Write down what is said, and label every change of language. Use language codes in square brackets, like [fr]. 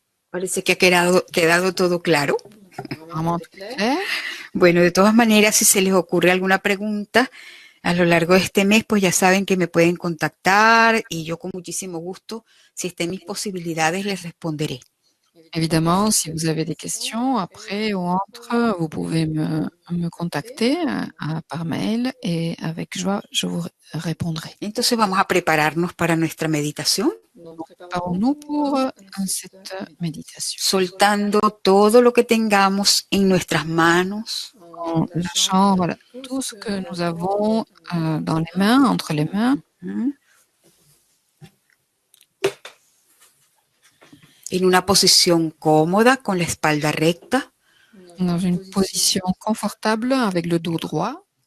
[es] Parece que ha quedado todo claro. [fr] Vraiment tout clair. [es] Bueno, de todas maneras, si se les ocurre alguna pregunta a lo largo de este mes, pues ya saben que me pueden contactar y yo con muchísimo gusto, si está en mis posibilidades, les responderé. [fr] Évidemment, si vous avez des questions après ou entre, vous pouvez me contacter par mail et avec joie, je vous répondrai. [es] Entonces vamos a prepararnos para nuestra meditación, [fr] Préparons-nous pour cette méditation. [es] soltando todo lo que tengamos en nuestras manos, [fr] En lâchant voilà, tout ce que nous avons dans les mains, entre les mains, [es] en una posición cómoda, con la espalda recta. [fr] dans une position confortable avec le dos droit.